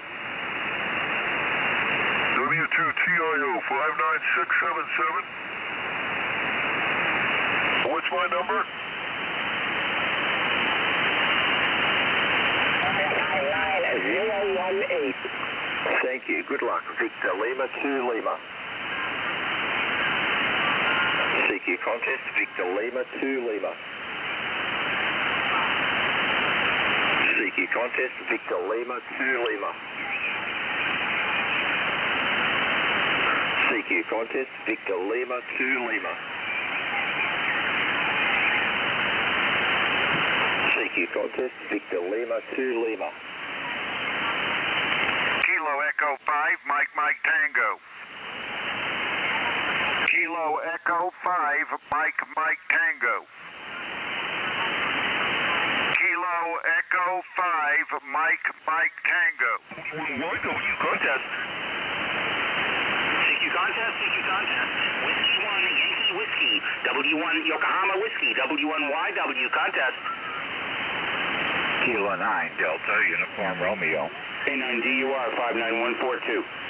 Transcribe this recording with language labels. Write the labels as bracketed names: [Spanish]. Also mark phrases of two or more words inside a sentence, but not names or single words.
[English] W2TIO 59677. What's my number? 018. Thank you. Good luck. Victor Lima 2 Lima. CQ contest. Victor Lima 2 Lima. CQ contest. Victor Lima 2 Lima. CQ contest. Victor Lima 2 Lima. CQ contest. Victor Lima 2 Lima. Kilo Echo 5 Mike Tango. Kilo Echo 5 Mike Tango. Kilo Echo 5 Mike Tango. YW contest. CQ contest. Whiskey 1 Yankee Whiskey. W1 Yokohama Whiskey. W1YW contest. Kilo 9 Delta Uniform Romeo. K9DUR 59142.